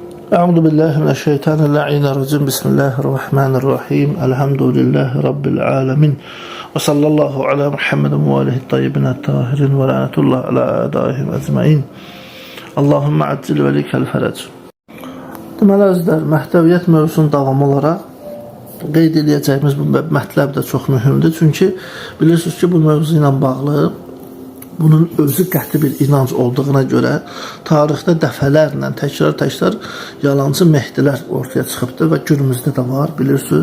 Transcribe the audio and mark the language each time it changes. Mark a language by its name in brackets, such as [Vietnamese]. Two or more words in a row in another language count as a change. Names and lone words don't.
[Arabic] أعوذ بالله من الشيطان الرجيم. بسم الله الرحمن الرحيم. الحمد لله رب العالمين. وصلى الله على محمد وآله الطيبين الطاهرين ولعنة الله على أعدائهم أجمعين. اللهم عجل لوليك الفرج. [Azerbaijani] Deməli özlər, məhdəviyyət mövzusunun davamı olaraq qeyd edəcəyimiz bu mətləb də çox mühümdür. Çünki bilirsiniz ki, bu mövzu ilə bağlı bunun özü qəti bir inanc olduğuna görə tarixdə dəfələrlə təkrar yalancı Mehdilər ortaya çıxıbdır və günümüzdə də var, bilirsiniz.